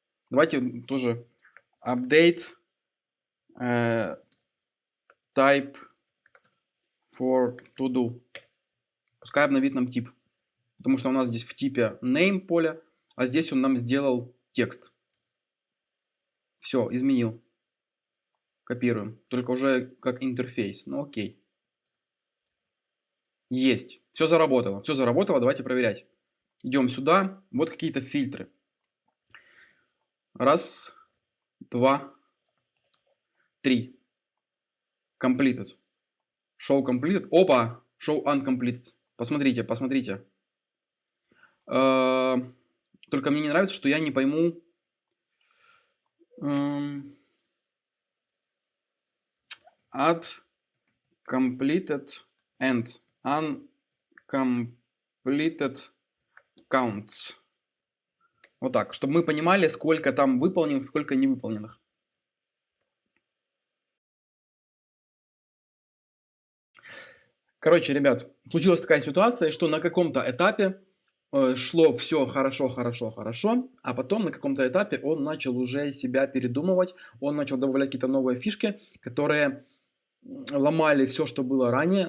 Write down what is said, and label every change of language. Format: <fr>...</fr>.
<ru>Давайте тоже</ru> <en>update type for to do.</en> <ru>Пускай обновит нам тип. Потому что у нас здесь в типе name поле, а здесь он нам сделал текст. Все, изменил. Копируем. Только уже как интерфейс. Ну окей. Есть. Все заработало. Все заработало. Давайте проверять. Идем сюда. Вот какие-то фильтры. Раз, два, три.</ru> <en>Completed. Show completed.</en> <ru>Опа!</ru> <en>Show uncompleted.</en> <ru>Посмотрите, посмотрите. Только мне не нравится, что я не пойму.</ru> <en>Add completed and uncompleted counts.</en> <ru>Вот так, чтобы мы понимали, сколько там выполненных, сколько невыполненных. Короче, ребят, случилась такая ситуация, что на каком-то этапе шло все хорошо, а потом на каком-то этапе он начал уже себя передумывать, он начал добавлять какие-то новые фишки, которые ломали все, что было ранее.</ru>